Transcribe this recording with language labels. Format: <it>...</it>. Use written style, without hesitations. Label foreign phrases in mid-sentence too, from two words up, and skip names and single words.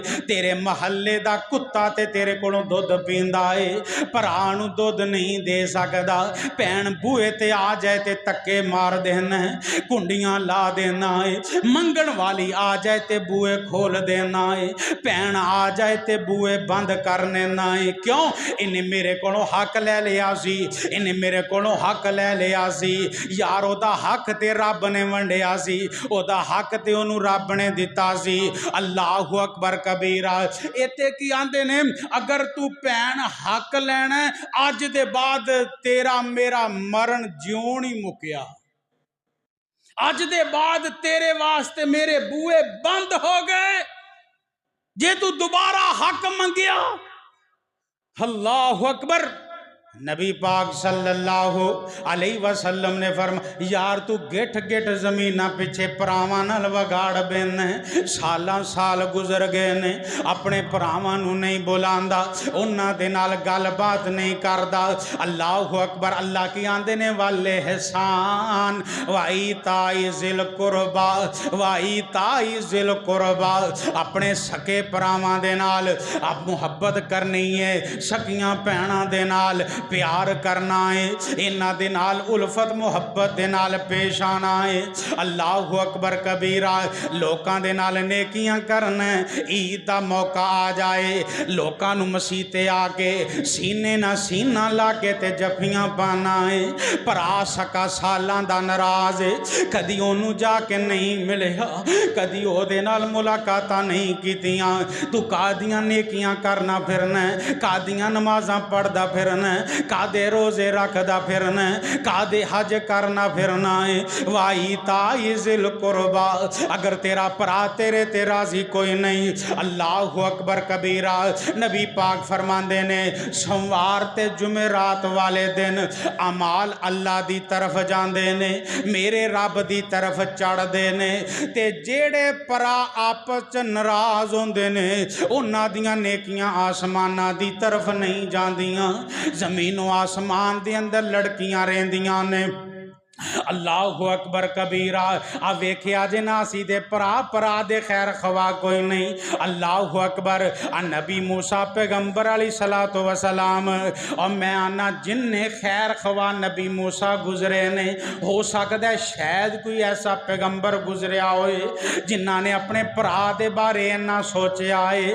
<pa>ਤੇਰੇ ਮਹੱਲੇ ਦਾ ਕੁੱਤਾ ਤੇ ਤੇਰੇ ਕੋਲੋਂ ਦੁੱਧ ਪੀਂਦਾ ਹੈ, ਭਰਾ ਨੂੰ ਦੁੱਧ ਨਹੀਂ ਦੇ ਸਕਦਾ, ਭੈਣ ਬੂਹੇ ਤੇ ਆ ਜਾਏ ਤੇ ਤੱਕੇ ਮਾਰ ਦੇਣਾ ਹੈ, ਕੁੰਡੀਆਂ ਲਾ ਦੇਣਾ ਹੈ, ਮੰਗਣ ਵਾਲੀ ਆ ਜਾਏ ਤੇ ਬੂਹੇ ਖੋਲ੍ਹ ਦੇਣਾ ਹੈ, ਭੈਣ ਆ ਜਾਏ ਤੇ ਬੂਹੇ ਬੰਦ ਕਰ ਦੇਣਾ ਹੈ। ਕਿਉਂ? ਇਨ੍ਹੇਂ ਮੇਰੇ ਕੋਲੋਂ ਹੱਕ ਲੈ ਲਿਆ ਸੀ, ਇਨ੍ਹੇਂ ਮੇਰੇ ਕੋਲੋਂ ਹੱਕ ਲੈ ਲਿਆ ਸੀ ਯਾਰ, ਓਦਾ ਹੱਕ ਤੇ ਰੱਬ ਨੇ ਵੰਡਿਆ ਸੀ, ਓਦਾ ਹੱਕ ਤੇ ਓਨੂੰ ਰੱਬ ਨੇ ਦਿੱਤਾ ਸੀ।</pa> <ar>الله أكبر كبيرا.</ar> <pa>ਇੱਥੇ ਕੀ ਆਂਦੇ ਨੇ, ਅਗਰ ਤੂ ਭੈਣ ਹੱਕ ਲੈਣਾ ਅੱਜ ਦੇ ਬਾਦ ਤੇਰਾ ਮੇਰਾ ਮਰਨ ਜਿਉਣ ਹੀ ਮੁੱਕਿਆ, ਅੱਜ ਦੇ ਬਾਦ ਤੇਰੇ ਵਾਸਤੇ ਮੇਰੇ ਬੂਹੇ ਬੰਦ ਹੋ ਗਏ, ਜੇ ਤੂ ਦੋਬਾਰਾ ਹੱਕ ਮੰਗਿਆ।</pa> <ar>الله أكبر.</ar> <pa>ਨਬੀ ਪਾਕ</pa> <ar>صلى الله عليه وسلم</ar> <pa>ਨੇ ਫ਼ਰਮਾਇਆ, ਯਾਰ ਤੂ ਗਿੱਠ ਗਿੱਠ ਜ਼ਮੀਨਾਂ ਪਿੱਛੇ ਭਰਾਵਾਂ ਨਾਲ ਵਗਾੜ ਬੈਣ, ਸਾਲਾਂ ਸਾਲ ਗੁਜ਼ਰ ਗਏ ਨੇ, ਆਪਣੇ ਭਰਾਵਾਂ ਨੂੰ ਨਹੀਂ ਬੁਲਾਂਦਾ, ਉਨ੍ਹਾਂ ਦੇ ਨਾਲ ਗੱਲਬਾਤ ਨਹੀਂ ਕਰਦਾ।</pa> <ar>الله أكبر.</ar> <pa>ਅੱਲਾਹ ਕੀ ਆਂਦੇ ਨੇ</pa> <ar>والإحسان وإيتاء ذي القربى وإيتاء ذي القربى,</ar> <pa>ਆਪਣੇ ਸਕੇ ਭਰਾਵਾਂ ਦੇ ਨਾਲ ਆਪ ਮੁਹੱਬਤ ਕਰਨੀ ਹੈ, ਸਕੀਆਂ ਭੈਣਾਂ ਦੇ ਨਾਲ ਪਿਆਰ ਕਰਨਾ ਹੈ, ਇਨ੍ਹਾਂ ਦੇ ਨਾਲ ਉਲਫ਼ਤ ਮੁਹੱਬਤ ਦੇ ਨਾਲ ਪੇਸ਼ ਆਉਣਾ ਹੈ।</pa> <ar>الله أكبر كبيرا.</ar> <pa>ਲੋਕਾਂ ਦੇ ਨਾਲ ਨੇਕੀਆਂ ਕਰਨਾ, ਈਦ ਦਾ ਮੌਕਾ ਆ ਜਾਏ, ਲੋਕਾਂ ਨੂੰ ਮਸੀਤੇ ਆ ਕੇ ਸੀਨੇ ਨਾ ਸੀਨਾ ਲਾ ਕੇ ਤੇ ਜੱਫੀਆਂ ਪਾਣਾ ਹੈ, ਭਰਾ ਸਕਾ ਸਾਲਾਂ ਦਾ ਨਾਰਾਜ਼ ਹੈ, ਕਦੀ ਓਨੂੰ ਜਾ ਕੇ ਨਹੀਂ ਮਿਲਿਆ, ਕਦੀ ਓਹਦੇ ਨਾਲ ਮੁਲਾਕਾਤਾਂ ਨਹੀਂ ਕੀਤੀਆਂ, ਤੂ ਕਾਦੀਆਂ ਨੇਕੀਆਂ ਕਰਨਾ ਫਿਰਨਾ, ਕਾਦੀਆਂ ਨਮਾਜ਼ਾਂ ਪੜ੍ਹਦਾ ਫਿਰਨਾ, ਕਾਦੇ ਰੋਜ਼ੇ ਰੱਖਦਾ ਫਿਰਨਾ, ਕਾਦੇ ਹੱਜ ਕਰਨਾ ਫਿਰਨਾ ਹੈ।</pa> <ar>وإيتاء ذي القربى.</ar> <pa>ਅਗਰ ਤੇਰਾ ਭਰਾ ਤੇਰੇ ਤੇ ਰਾਜ਼ੀ ਕੋਈ ਨਹੀਂ।</pa> <ar>الله أكبر كبيرا.</ar> <pa>ਨਬੀ ਪਾਕ ਫ਼ਰਮਾਂਦੇ ਨੇ, ਸੋਮਵਾਰ ਤੇ ਜੁਮੇਰਾਤ ਵਾਲੇ ਦਿਨ ਅਮਾਲ ਅੱਲਾਹ ਦੀ ਤਰਫ਼ ਜਾਂਦੇ ਨੇ, ਮੇਰੇ ਰੱਬ ਦੀ ਤਰਫ਼ ਚੜ੍ਹਦੇ ਨੇ, ਤੇ ਜੇੜੇ ਭਰਾ ਆਪਸ ਚ ਨਾਰਾਜ਼ ਹੋਂਦੇ ਨੇ ਉਨ੍ਹਾਂ ਦੀਆਂ ਨੇਕੀਆਂ ਆਸਮਾਨਾਂ ਦੀ ਤਰਫ਼ ਨਹੀਂ ਜਾਂਦੀਆਂ, ਜ਼ਮੀਨੋਂ ਆਸਮਾਨ ਦੇ ਅੰਦਰ ਲੜਕੀਆਂ ਰਹਿੰਦੀਆਂ ਨੇ।</pa> <ar>الله أكبر كبيرا.</ar> <pa>ਆ ਵੇਖਿਆ ਜੇ ਨਾਸੀ ਦੇ ਭਰਾ ਭਰਾ ਦੇ ਖ਼ੈਰ ਖ਼ਵਾ ਕੋਈ ਨਹੀਂ।</pa> <ar>الله أكبر.</ar> <pa>ਆ ਨਬੀ ਮੂਸਾ ਪੈਗ਼ੰਬਰ</pa> <ar>عليه الصلاة والسلام,</ar> <pa>ਔਰ ਮੈਂ ਆਣਾ ਜਿੰਨੇ ਖ਼ੈਰ ਖ਼ਵਾ ਨਬੀ ਮੂਸਾ ਗੁਜ਼ਰੇ ਨੇ, ਹੋ ਸਕਦਾ ਹੈ ਸ਼ਾਇਦ ਕੋਈ ਐਸਾ ਪੈਗ਼ੰਬਰ ਗੁਜ਼ਰਿਆ ਹੋਏ ਜਿੰਨਾ ਨੇ ਆਪਣੇ ਭਰਾ ਦੇ ਬਾਰੇ ਇੰਨਾ ਸੋਚਾ ਹੈ।</pa>